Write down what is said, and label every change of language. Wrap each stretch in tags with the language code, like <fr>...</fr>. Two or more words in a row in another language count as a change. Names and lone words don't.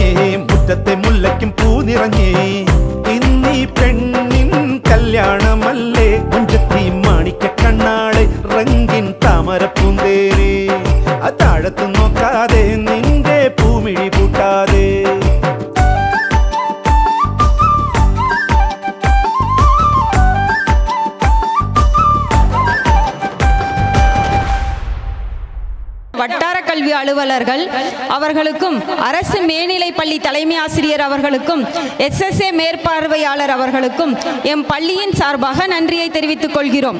<ml>മുറ്റത്തെ മുല്ലയ്ക്കും പൂ നിറഞ്ഞേ ഇന്നീ പെണ്ണിൻ കല്യാണമല്ലേ മുഞ്ചത്തി മാണിക്ക കണ്ണാളെ റംഗിൻ താമര പൂന്തേനെ താഴത്തു നോക്കാതെ നിന്റെ പൂമിഴി പൂട്ടാതെ</ml> <ta>வட்டார கல்வி அலுவலர்கள் அவர்களுக்கும் அரசு மேல்நிலை பள்ளி தலைமை ஆசிரியர் அவர்களுக்கும் SSA மேற்பார்வையாளர் அவர்களுக்கும் எம் பள்ளியின் சார்பாக நன்றியை தெரிவித்துக் கொள்கிறோம்.</ta>